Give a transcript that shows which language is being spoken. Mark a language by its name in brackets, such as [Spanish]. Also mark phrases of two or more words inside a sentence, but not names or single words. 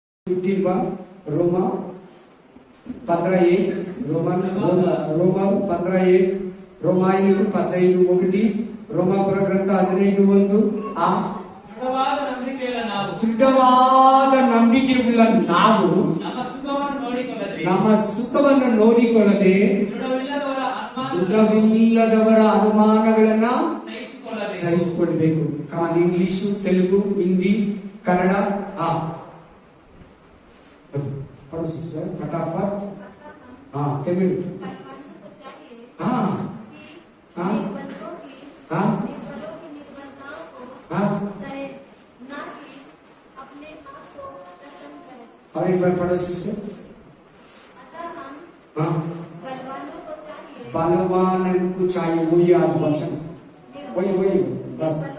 [Kannada] 15 रोमा 15:1 रोमा 15:1 రోమాయిలకు 15:1 రోమాపుర గ్రంథ 15:1 ದೃಢವಾದ ನಂಬಿಕೆಯುಳ್ಳ ನಾವು ನಮ್ಮ ಸುಖವನ್ನು ನೋಡಿಕೊಳ್ಳದೆ ದೃಢವಿಲ್ಲದವರ ಅನುಮಾನಗಳನ್ನ ಸಹಿಸಿಕೊಳ್ಬೇಕು. ಇಂಗ್ಲಿಷು, ತೆಲುಗು, ಹಿಂದಿ, ಕನ್ನಡ. ಸಿಸ್ಟರ್ ಫಟಾಫಟ್. ತಮಿಳು. [Hindi] और एक बार पढ़ो सिस्टर. बलवान को चाहिए, वही आज वचन, वही बस.